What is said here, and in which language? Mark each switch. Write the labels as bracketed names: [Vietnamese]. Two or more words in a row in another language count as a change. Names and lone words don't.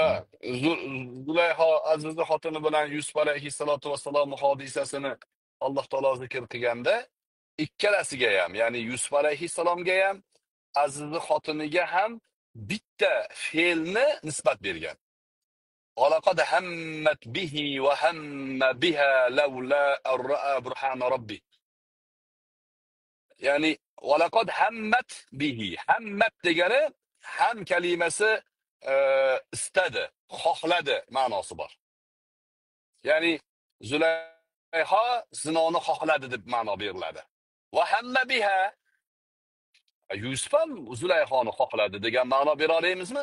[Uzbek] Ha, Zulayho aziz xotini bilan Yusuf alayhissalatu vassalom hodisasini Alloh taolo zikr qilganda ikkalasiga ham, ya'ni Yusuf alayhissalomga ham, aziz xotiniga ham bitta fe'lni nisbat bergan. [Arabic] وَلَقَدْ هَمَّتْ بِهِ وَهَمَّ بِهَا لَوْلَا أَن رَأَى بُرْهَانَ رَبِّهِ. [Uzbek] Ya'ni [Arabic] وَلَقَدْ هَمَّتْ بِهِ. [Uzbek] Hammat degani ham kalimasi istadi, xohladi ma'nosi bor. Ya'ni Zulayho zinoni xohladi deb ma'no beriladi. [Arabic] وَهَمَّ بِهَا, [Uzbek] Yusuf ham Zulayhoni xohladi degan ma'no bera olamizmi?